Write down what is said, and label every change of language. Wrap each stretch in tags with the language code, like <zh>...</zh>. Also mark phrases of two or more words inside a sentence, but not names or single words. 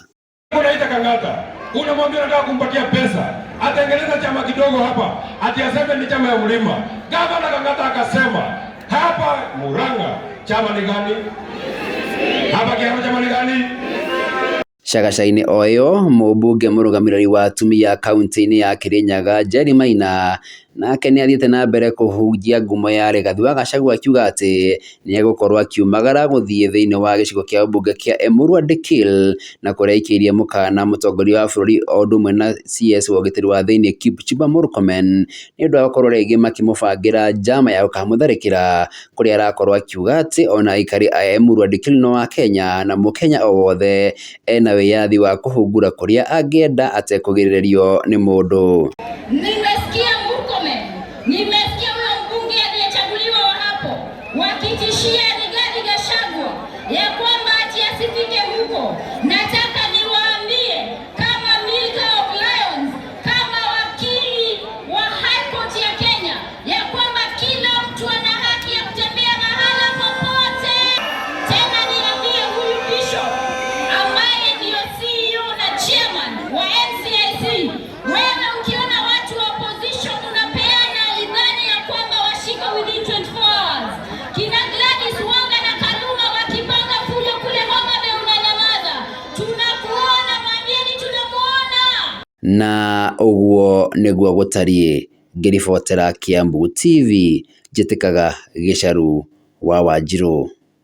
<sw>Unaita Kang'ata, unamwambia nataka kumpatia pesa, atengeneza chama kidogo hapa, ati aseme ni chama ya mlima. Gavana Kang'ata akasema hapa Murang'a chama ni gani? Hapa kiama chama ni gani?</sw> <ki>Cagacaine oyo mũmbunge mũrũgamĩrĩri wa atumia kaunti-inĩ ya Kirinyaga Njeri Maina nake nĩ athiĩte na mbere kũhunjia ngumo ya Rigathi wa Gachagua akiuga atĩ nĩ egũkorwo akiumagara gũthiĩ thĩinĩ wa gĩcigo kĩa ũmbunge kĩa Emurua Dikirr na kũrĩa aikĩirie mũkana mũtongoria wa bũrũri o ũndũ ũmwe na CS wa ũgitĩri wa thĩinĩ Kipchumba Murkomen nĩ ũndũ wa gũkorwo rĩngĩ makĩmũbangĩra njama ya gũkamũtharĩkĩra, kũrĩa arakorwo akiuga atĩ ona aikari a Emurua Dikirr no Akenya na Mũkenya o wothe ena wĩyathi wa kũhungura kũrĩa angĩenda atekũgirĩrĩrio nĩ mũndũ.</ki> <sw>Nimesikia Murkomen, nimesikia huyo mbunge aliyechaguliwa wa hapo wakitishia Rigathi Gachagua ya kwamba ati asifike huko. Nataka niwaambie kama</sw> <en>Milker of Lions,</en> <sw>kama wakili wa High Court ya Kenya, ya kwamba kila mtu ana haki ya kutembea mahala popote. Tena niambie huyu Bishop ambaye ndio CEO na chairman wa NCIC, wewe ukiona watu wa opposition unapeana idhani ya kwamba washika</sw> <en>within 24 hours.</en> <sw>Kina Gladys Wanga na Kaluma wakipanga fujo kule Homa Bay unanyamaza. Tunakuona, mwambieni tunamuona.</sw> <ki>Na ũguo nĩguo gũtariĩ. Ngĩribotera Kiambu TV, njĩtĩkaga Gĩcaru wa Wanjirũ.</ki>